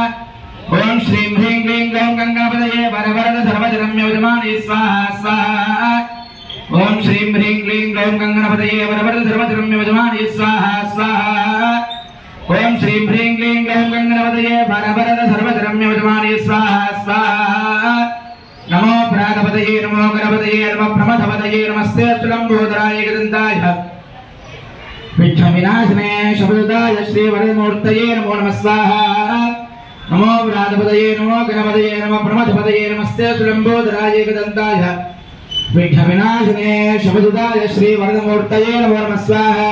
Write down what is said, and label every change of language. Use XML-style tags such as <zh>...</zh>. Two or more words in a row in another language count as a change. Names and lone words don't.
<sa>ఓం శ్రీం హ్రీం క్లీం గ్లౌం గణపతయే వరవరద సర్వజనమ్యేవ సమానయ స్వాహా స్వాహా. ఓం శ్రీం హ్రీం క్లీం గ్లౌం గణపతయే వరవరద సర్వజనమ్యేవ సమానయ స్వాహా స్వాహా. ఓం శ్రీం హ్రీం క్లీం గ్లౌం గణపతయే వరవరద సర్వజనమ్యేవ సమానయ స్వాహా స్వాహా. नमो प्रातपतये नमो गणपतये नमो प्रमथपतये नमस्ते स्तुलंबोदराय गदन्ताय विघ्नविनाशने शब्ददाय श्रीवरदमूर्तये नमो नमः स्वाहा. नमो प्रातपतये नमो गणपतये नमो प्रमथपतये नमस्ते स्तुलंबोदराय गदन्ताय विघ्नविनाशने शब्ददाय श्रीवरदमूर्तये नमो नमः स्वाहा.</sa>